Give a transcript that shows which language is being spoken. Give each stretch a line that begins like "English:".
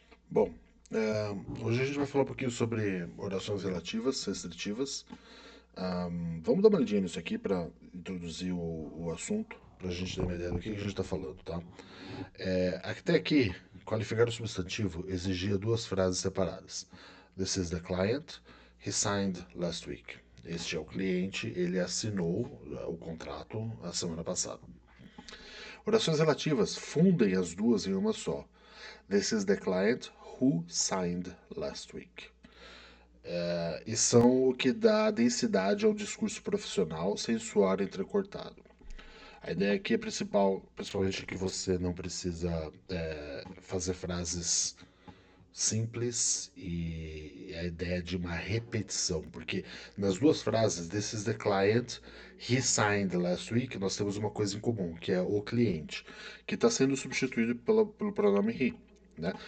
Portuguese: Bom, hoje a gente vai falar um pouquinho sobre orações relativas, restritivas. Vamos dar uma lidinha nisso aqui para introduzir o assunto, para a gente ter uma ideia do que a gente está falando, tá? Até aqui, qualificar o substantivo exigia duas frases separadas.
English: This is the client, he signed last week.
Portuguese: Este é o cliente, ele assinou o contrato a semana passada. Orações relativas fundem as duas em uma só.
English: This is the client who signed last week.
Portuguese: E são o que dá densidade ao discurso profissional sem soar entrecortado. A ideia aqui é principal, principalmente que você não precisa fazer frases simples e a ideia de uma repetição, porque nas duas frases,
English: this is the client, he signed last week,
Portuguese: nós temos uma coisa em comum, que é o cliente, que está sendo substituído pelo pronome he. Né?